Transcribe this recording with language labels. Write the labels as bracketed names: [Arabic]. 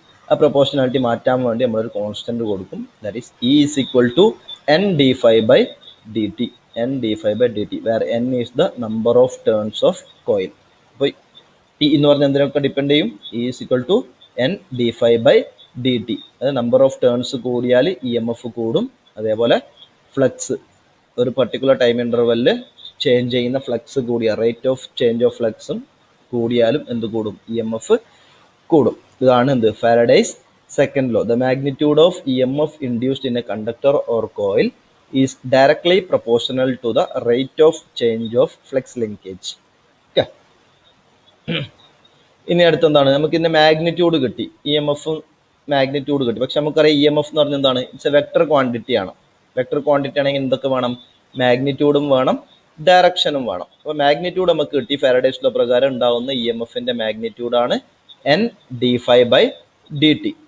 [Malayalam] ആ പ്രൊപ്പോർഷണാലിറ്റി മാറ്റാൻ വേണ്ടി നമ്മളൊരു കോൺസ്റ്റന്റ് കൊടുക്കും. [English] That is E is equal to n d∅/dt. where n is the number of turns of coil. [Malayalam] അപ്പോൾ T എന്ന് പറഞ്ഞാൽ എന്തിനൊക്കെ ഡിപ്പെൻഡ് ചെയ്യും, [English] E is equal to n d∅/dt. [Malayalam] അത് നമ്പർ ഓഫ് ടേൺസ് കൂടിയാൽ EMF കൂടും. അതേപോലെ ഫ്ലക്സ് ഒരു പർട്ടിക്കുലർ ടൈം ഇൻ്റർവെല്ലിൽ ചേഞ്ച് ചെയ്യുന്ന ഫ്ലക്സ് കൂടിയ, റേറ്റ് ഓഫ് ചേഞ്ച് ഓഫ് ഫ്ലക്സും കൂടിയാലും എന്ത് കൂടും, EMF കൂടും. ഇതാണ് എന്ത്, Faraday's second law. [English] The magnitude of EMF induced in a conductor or coil is directly proportional to the rate of change of flux linkage. Okay. [Malayalam] ഇനി അടുത്തെന്താണ്, നമുക്ക് ഇതിൻ്റെ മാഗ്നിറ്റ്യൂഡ് കിട്ടി, EMF മാഗ്നിറ്റ്യൂഡ് കിട്ടി. പക്ഷെ നമുക്കറിയാം EMF എന്ന് പറഞ്ഞാൽ എന്താണ്, [English] it's a vector quantity [Malayalam] ആണ്. വെക്ടർ ക്വാണ്ടിറ്റി ആണെങ്കിൽ എന്തൊക്കെ വേണം, മാഗ്നിറ്റ്യൂഡും വേണം, ഡയറക്ഷനും വേണം. അപ്പോൾ മാഗ്നിറ്റ്യൂഡ് നമുക്ക് കിട്ടി. ഫാരഡേസ് ലോ പ്രകാരം ഉണ്ടാകുന്ന EMFൻ്റെ മാഗ്നിറ്റ്യൂഡാണ് n d∅/dt.